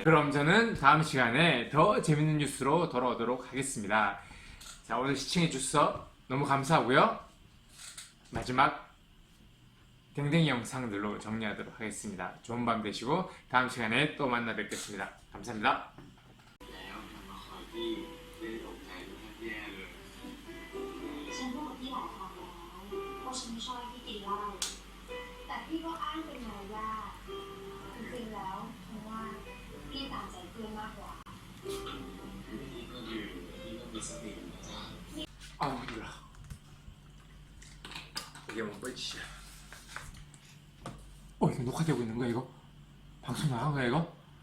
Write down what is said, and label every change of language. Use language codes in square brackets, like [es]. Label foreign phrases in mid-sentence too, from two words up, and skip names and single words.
[ko] 그럼 저는 다음 시간에 더 재밌는 뉴스로 돌아오도록 하겠습니다. 자, 오늘 시청해 주셔서 너무 감사하고요. 마지막 댕댕이 영상들로 정리하도록 하겠습니다. 좋은 밤 되시고 다음 시간에 또 만나 뵙겠습니다. 감사합니다. [th] ฉันพูดกับพี่หลายครั้งแล้วว่าฉันไม่ชอบให้พี่กินเหล้าแต่พี่ก็อ้างเป็นมารยาทจริงๆแล้วเพราะว่าพี่ตามใจเพื่อนมากกว่า [ko] 힘들어. 이게 뭐 뻘짓이야. 이거 녹화되고 있는 거야 이거? 방송 나간 거야 이거?